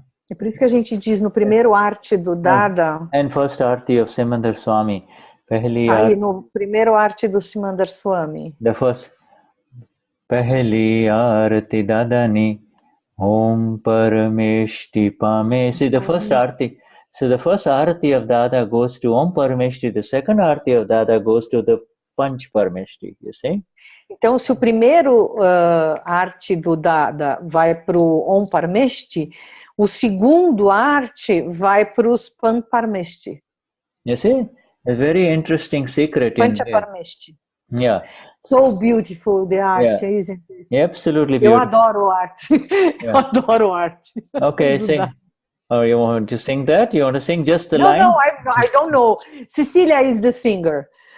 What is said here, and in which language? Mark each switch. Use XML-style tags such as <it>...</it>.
<pt>É por isso que a gente diz no primeiro arte do Dada,</pt> <en>and first arati of Simandhar Swami,</en> <pt>no primeiro arte do Simandhar Swami,</pt> <en>the first</en> <gu>Pehli arati Dadani Om Parameshti Pame.</gu> <en>See, the first arati. So the first arati of Dada goes to Om Parameshti. The second arati of Dada goes to the Panch Parameshti. You see? Então, se o primeiro arte do Dada vai para o Om Parameshti, o segundo arte vai para os Panch Parameshti. You see? A very interesting secret in Pancha Parameshti. Yeah. So beautiful the art, isn't it? Absolutely beautiful.</en> <pt>Eu adoro arte. Eu adoro arte.</pt> <en>Okay, sing. Oh, you want to sing that? You want to sing just the line? No, I don't know. Cecilia is the singer.</en>